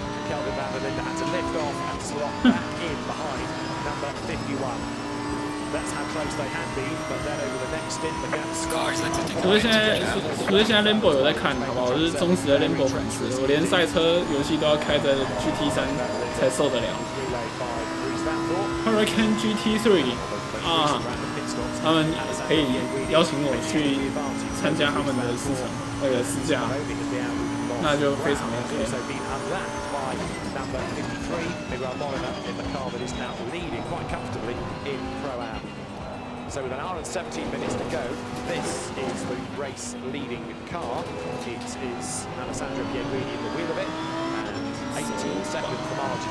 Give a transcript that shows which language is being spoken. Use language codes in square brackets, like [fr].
[en] Kelvin Van der Linde had to lift off and slot back in behind number 51. That's how close they had been, but then over the next stint, the gap's [zh] 所以现在 Lambo 有在看，好不好？我是忠实的 Lambo 粉丝，我连赛车游戏都要开着 GT3 才受得了。 Hurricane GT3 啊，他们可以邀请我去参加他们的试驾，那就非常 OK。 [en] Number 53, Miguel Molina in the car that is now leading quite comfortably in Pro-Am. So with an hour and 17 minutes to go, this is the race leading car. It is Alessandro Pierguidi in the wheel of it, and 18 seconds the margin.